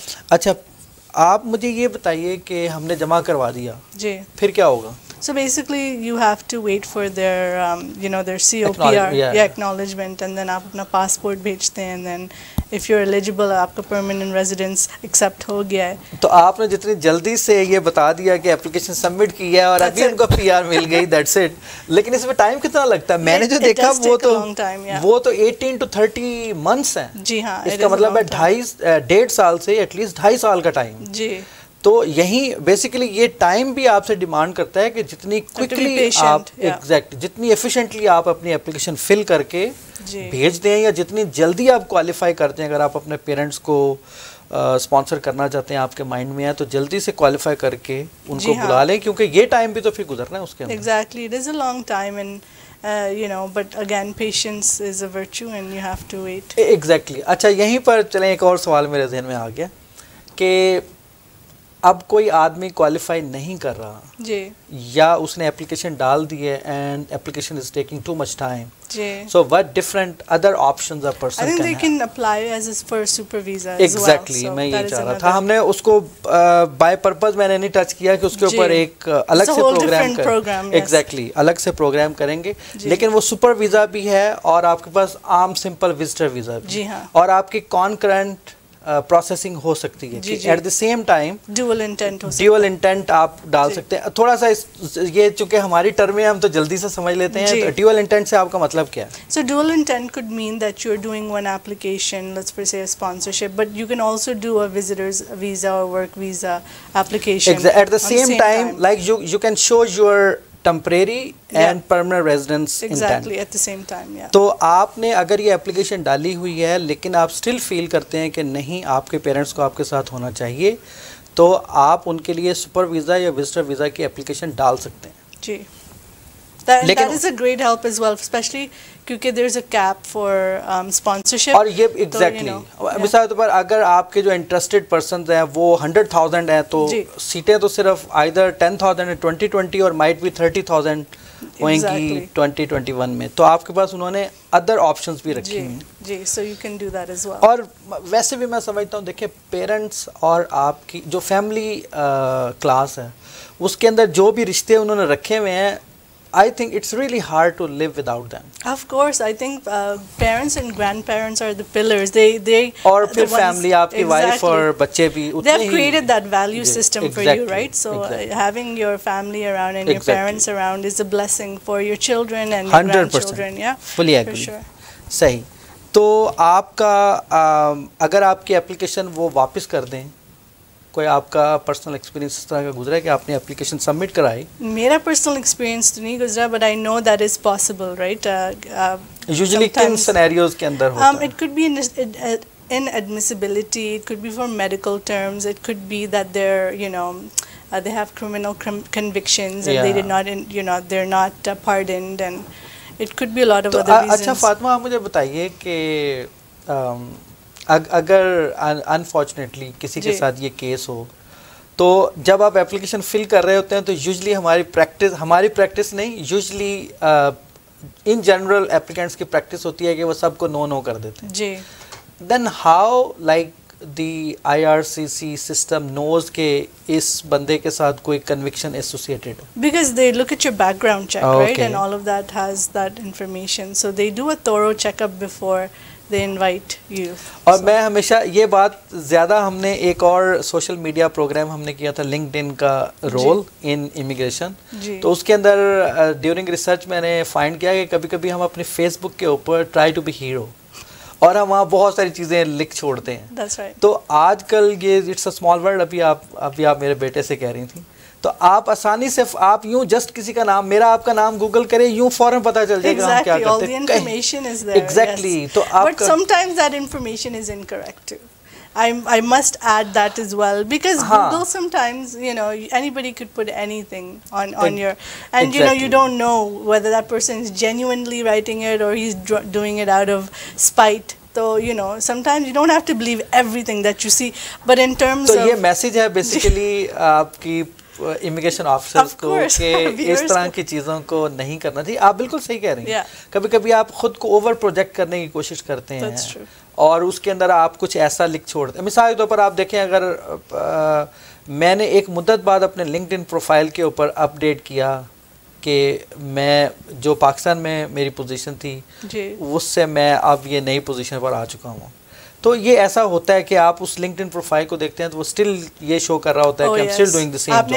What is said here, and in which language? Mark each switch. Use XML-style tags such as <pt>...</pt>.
<ur>اچھا, آپ مجھے یہ بتائیے کہ ہم نے جمع کروا دیا, جی, پھر کیا ہوگا؟</ur> <en>So basically you have to wait for their their COPR, acknowledgement, and then</en> <ur>آپ اپنا پاسپورٹ بھیجتے ہیں,</ur> <en>and then if you're eligible آپ کا permanent residence accept ہو گیا ہے.</en> <ur>تو آپ نے جتنی جلدی سے یہ بتا دیا کہ اپلیکیشن سبمٹ کی ہے اور ابھی ان کو PR مل گئی,</ur> <en>that's it.</en> <ur>لیکن اس میں ٹائم کتنا لگتا ہے؟ میں نے جو دیکھا وہ تو 18 to 30 months ہیں. جی ہاں, اس کا مطلب ہے 1.5 سال سے ایٹ لیسٹ 2.5 سال کا ٹائم. جی, تو یہی بیسیکلی یہ ٹائم بھی آپ سے ڈیمانڈ کرتا ہے کہ جتنی کوئکلی آپ جتنی ایفیشینٹلی آپ اپنی اپلیکیشن فل کر کے بھیج دیں, یا جتنی جلدی آپ کوالیفائی کرتے ہیں. اگر آپ اپنے پیرنٹس کو اسپانسر کرنا چاہتے ہیں, آپ کے مائنڈ میں ہے, تو جلدی سے کوالیفائی کر کے ان کو بلا لیں, کیونکہ یہ ٹائم بھی تو پھر گزرنا ہے اس کے اندر.</ur> <en>Exactly, it is a long time, and but again patience is a virtue and you have to wait. Exactly.</en> <ur>اچھا, یہیں پر چلیں, ایک اور سوال میرے ذہن میں آ گیا کہ اب کوئی آدمی کوالیفائی نہیں کر رہا, جی, یا اس نے اپلیکیشن ڈال دی ہے</ur> <en>and application is taking too much time,</en> <ur>جی,</ur> <en>So what different other options a person I think can they have? can apply as for super visa as Exactly, well. So</en> <ur>میں یہ چاہ رہا</ur> <en>another.</en> <ur>تھا. ہم نے اس کو by purpose میں نے نہیں ٹچ کیا کہ اس کے اوپر ایک الگ سے پروگرام ایگزیکٹلی الگ سے پروگرام کریں گے, لیکن وہ سپر ویزا بھی ہے اور آپ کے پاس عام سمپل وزٹر ویزا بھی, جی ہاں, اور آپ کی کانکرنٹ پروسیسنگ ہو سکتی ہے.</ur> <en>at the same time dual intent</en> <ur>آپ ڈال سکتے ہیں. تھوڑا سا یہ چونکہ ہماری ٹرم ہے ہم تو جلدی سے سمجھ لیتے ہیں, ڈیول انٹینٹ سے آپ کا مطلب کیا ہے؟</ur> <en>So dual intent could mean that you're doing one application, let's say a sponsorship, but you can also do a visitor's visa or work visa application at the same time. Like you can show your temporary and permanent residence exactly at the same time. Yeah.</en> <ur>تو آپ نے اگر یہ application ڈالی ہوئی ہے لیکن آپ اسٹل فیل کرتے ہیں کہ نہیں آپ کے پیرنٹس کو آپ کے ساتھ ہونا چاہیے, تو آپ ان کے لیے سپر ویزا یا وزٹر ویزا کی اپلیکیشن ڈال سکتے ہیں.</ur> <en>جی, that is a great help as well, especially کیونکہ there is a cap for sponsorship.</en> <ur>اور یہ ایگزیکٹلی مثال طور پر اگر آپ کے جو انٹرسٹڈ پرسنز ہیں وہ 100,000 ہیں تو سیٹیں تو صرف either 10,000 2020 اور might be 30,000 ہوئیں گی 2021 میں, تو آپ کے پاس انہوں نے ادر آپشنز بھی رکھی ہیں.</ur> <en>جی, so you can do that as well.</en> <ur>اور ویسے بھی میں سمجھتا ہوں, دیکھیں پیرنٹس اور آپ کی جو فیملی کلاس ہے اس کے اندر جو بھی رشتے انہوں نے رکھے ہوئے ہیں,</ur> <en>I think it's really hard to live without them. Of course, I think parents and grandparents are the pillars. They</en> <ur>اور پھر فیملی آپ کی وائف اور بچے بھی</ur> <en>they have created that value system for you, right? So having your family around and your parents around is a blessing for your children and your grandchildren. Yeah, fully agree. For sure. صحیح.</en> <ur>تو آپ کا اگر آپ کی application وہ واپس کر دیں, کوئی آپ کا پرسنل ایکسپیرینس اس طرح کا گزرا ہے کہ آپ نے اپلیکیشن سبمٹ کرائی؟ میرا پرسنل ایکسپیرینس تو نہیں گزرا,</ur> <en>But I know that is possible, right.</en> <ur>Usually کن سینیریوز کے اندر ہوتا ہے؟</ur> <en>It could be inadmissibility, it could be for medical terms, it could be that they're they have criminal convictions and they did not they're not pardoned, and it could be a lot of other reasons.</en> <ur>اچھا فاطمہ, آپ مجھے بتائیے کہ اگر unfortunately کسی کے ساتھ یہ کیس ہو, تو جب آپ اپلیکیشن فل کر رہے ہوتے ہیں تو یوزلی ہماری پریکٹس نہیں, یوزلی ان جنرل اپلیکینٹس کی پریکٹس ہوتی ہے کہ وہ سب کو نو کر دیتے ہیں. جی,</ur> <en>then how like the IRCC system knows</en> <ur>کہ اس بندے کے ساتھ کوئی conviction associated ہو؟</ur> <en>Because they look at your background check, right, and all of that has that information, so they do a thorough checkup before they invite you.</en> <ur>اور میں ہمیشہ یہ بات زیادہ ہم نے ایک اور سوشل میڈیا پروگرام ہم نے کیا تھا لنکڈ ان کا رول ان امیگریشن, تو اس کے اندر ڈیورنگ ریسرچ میں نے فائنڈ کیا کہ کبھی کبھی ہم اپنے فیس بک کے اوپر</ur> <en>try to be hero,</en> <ur>اور ہم وہاں بہت ساری چیزیں لکھ چھوڑتے ہیں.</ur> <en>That's right.</en> <ur>تو آج کل یہ</ur> <en>It's a small world.</en> <ur>ابھی آپ میرے بیٹے سے کہہ رہی تھیں, تو آپ آسانی سے آپ یوں جسٹ کسی کا نام, میرا آپ کا نام گوگل کریں, یوں فوراً پتہ چل جائے گا ہم کیا کرتے ہیں.</ur> <en>All the information is there. Exactly. تو آپ But sometimes that information is incorrect too. I must add that as well, because Google sometimes, anybody could put anything on your, and you don't know whether that person is genuinely writing it or he's doing it out of spite. So, sometimes you don't have to believe everything that you see, but in terms of...</en> <ur>تو یہ message ہے basically آپ کی immigration officers کو کہ اس طرح کی چیزوں کو نہیں کرنا چاہیے. آپ بالکل صحیح کہہ رہی ہیں. کبھی کبھی آپ خود کو اوور پروجیکٹ کرنے کی کوشش کرتے ہیں اور اس کے اندر آپ کچھ ایسا لکھ چھوڑتے ہیں. مثال کے طور پر آپ دیکھیں, اگر میں نے ایک مدت بعد اپنے لنکڈ ان پروفائل کے اوپر اپڈیٹ کیا کہ میں جو پاکستان میں میری پوزیشن تھی اس سے میں اب یہ نئی پوزیشن پر آ چکا ہوں, تو یہ ایسا ہوتا ہے کہ آپ اس لنکڈ ان پروفائل کو دیکھتے ہیں تو وہ اسٹل یہ شو کر رہا ہوتا ہے کہ</ur> <en>I'm still doing the same job.</en>